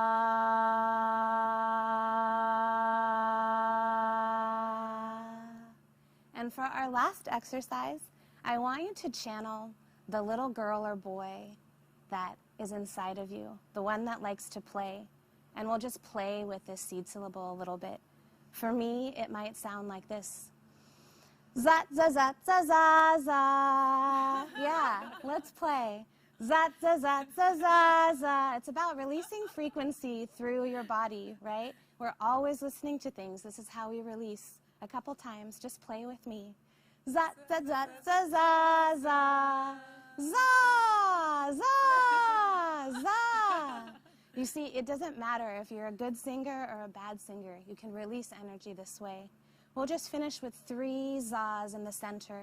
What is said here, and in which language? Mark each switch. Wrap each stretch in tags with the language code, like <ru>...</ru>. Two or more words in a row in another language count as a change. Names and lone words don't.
<en>And for our last exercise, I want you to channel the little girl or boy that is inside of you, the one that likes to play. And we'll just play with this seed syllable a little bit. For me, it might sound like this. Zat, za, zat, za, za, za. Yeah, let's play. Zat, za, zat, za, za, za. It's about releasing frequency through your body, right? We're always listening to things. This is how we release. A couple times, just play with me. Zat, za, zat, za, za, za. Za, za, za. You see, it doesn't matter if you're a good singer or a bad singer. You can release energy this way. We'll just finish with 3 zas in the center.</en>